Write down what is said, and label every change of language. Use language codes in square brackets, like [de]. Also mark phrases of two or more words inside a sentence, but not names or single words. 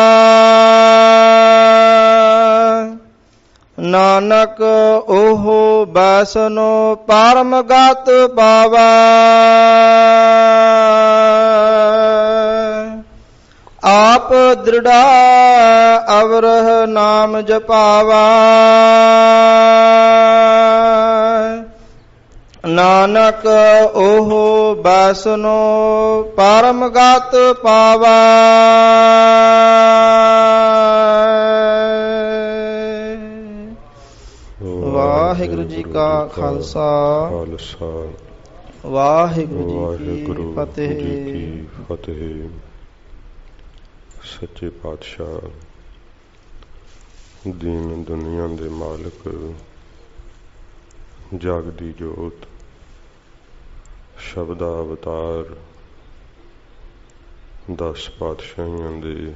[pa] ਨਾਨਕ ਓਹੋ ਬੈਸਨੋ ਪਰਮ ਗਤ ਪਾਵਾ ਆਪ ਦ੍ਰਿੜਾ ਅਵਰਹ ਨਾਮ ਜਪਾਵਾ ਨਾਨਕ ਓਹੋ ਬੈਸਨੋ ਪਰਮ ਗਤ ਪਾਵਾ। ਵਾਹਿਗੁਰੂ ਜੀ ਕਾ ਖ਼ਾਲਸਾ ਵਾਹਿਗੁਰੂ ਜੀ ਕੀ फतेह। ਸੱਚੇ ਪਾਤਸ਼ਾਹ ਦੀਨ ਦੁਨੀਆ ਦੇ ਮਾਲਕ ਜਾਗਦੀ ਜੋਤ ਸ਼ਬਦਾ ਅਵਤਾਰ 10 ਪਾਤਸ਼ਾਹੀਆਂ ਦੇ